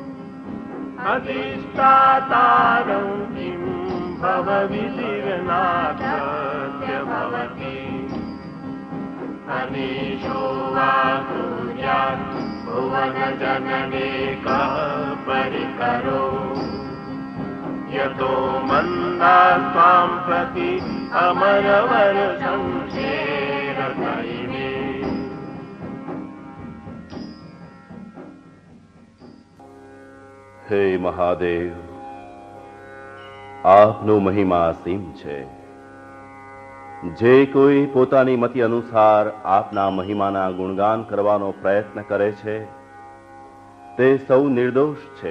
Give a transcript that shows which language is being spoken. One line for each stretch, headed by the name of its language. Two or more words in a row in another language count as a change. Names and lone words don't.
Sanskrit: अधिष्ठातारं किं भवविधिर्नाथस्य भवति अनीशो वा कुर्यात् भुवनजनने कः परिकरो यतो मन्दा त्वां प्रति अमरवर संशेरतैमे।
Gujarati: હે મહાદેવ, આપનો મહિમા અસીમ છે. જે કોઈ પોતાની મતિ અનુસાર આપના મહિમાના ગુણગાન કરવાનો પ્રયત્ન કરે છે તે સૌ નિર્દોષ છે.